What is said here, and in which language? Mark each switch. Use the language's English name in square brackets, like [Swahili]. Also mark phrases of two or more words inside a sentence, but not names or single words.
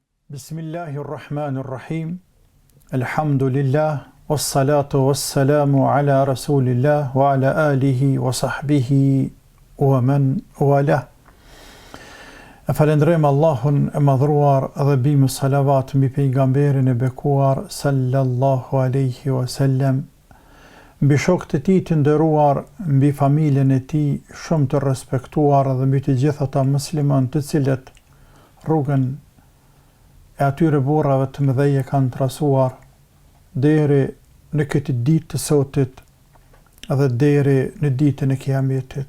[Arabic] بسم الله الرحمن الرحيم. الحمد لله، والصلاة والسلام على رسول الله وعلى آله وصحبه ومن والاه. [Albanian] E falendrojmë Allahun e madhruar dhe bimë salavat mbi pejgamberin e bekuar [Arabic] صلى الله عليه وسلم, [Albanian] mbi shokët e tij të nderuar, mbi familjen e tij shumë të respektuar dhe mbi të gjithë ata muslimanë të cilët rrugën e atyre burrave të mëdhej kanë trasuar deri në këtë ditë të sotit dhe deri në ditën e kiametit.